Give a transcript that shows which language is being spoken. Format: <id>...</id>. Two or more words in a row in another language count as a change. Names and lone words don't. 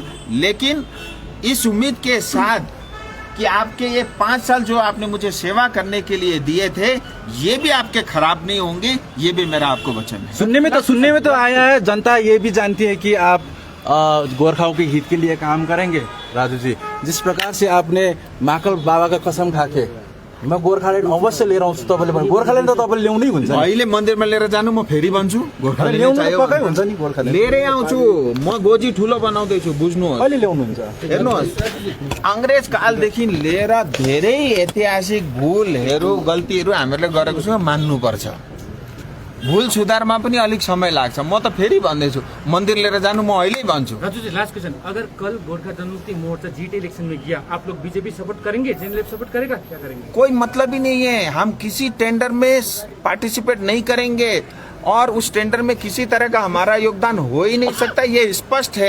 <hi>लेकिन इस उम्मीद के साथ कि आपके ये 5 साल जो आपने मुझे सेवा करने के लिए दिए थे, ये भी आपके खराब नहीं होंगे, ये भी मेरा आपको वचन है। सुनने में तो आया है, जनता ये भी जानती है कि आप गोरखाओं के हित के लिए काम करेंगे। राजू जी, जिस प्रकार से आपने महाकाल बाबा का कसम खाके मैं</hi> <ne>गोर्खाल्यान्ड अवश्य लिएर आउँछु, तपाईँले गोर्खाल्यान्ड त तपाईँले ल्याउनै हुन्छ। अहिले मन्दिरमा लिएर जानु, म फेरि भन्छु ल्याउनु पक्कै हुन्छ नि, गोर्खाल्यान्ड लिएरै आउँछु। म गोजी ठुलो बनाउँदैछु, बुझ्नुहोस्। अहिले ल्याउनुहुन्छ? हेर्नुहोस्, अंग्रेज कालदेखि लिएर धेरै ऐतिहासिक भूलहरू, गल्तीहरू हामीले गरेको छौँ, मान्नुपर्छ। भूल सुधारमा पनि अलिक समय लाग्छ। म त फेरि भन्दैछु मन्दिर लिएर जानु म अहिले भन्छु।</ne> <hi>राजू जी</hi> <en>last question,</en> <hi>अगर कल गोरखा जनमुक्ति मोर्चा जीटी इलेक्शन में गया, आप लोग बीजेपी सपोर्ट करेंगे, जेएनएलएफ सपोर्ट करेगा, क्या करेंगे? कोई मतलब ही नहीं है, हम किसी टेंडर में पार्टिसिपेट नहीं करेंगे और उस टेंडर में किसी तरह का हमारा योगदान हो ही नहीं सकता, ये स्पष्ट है।</hi>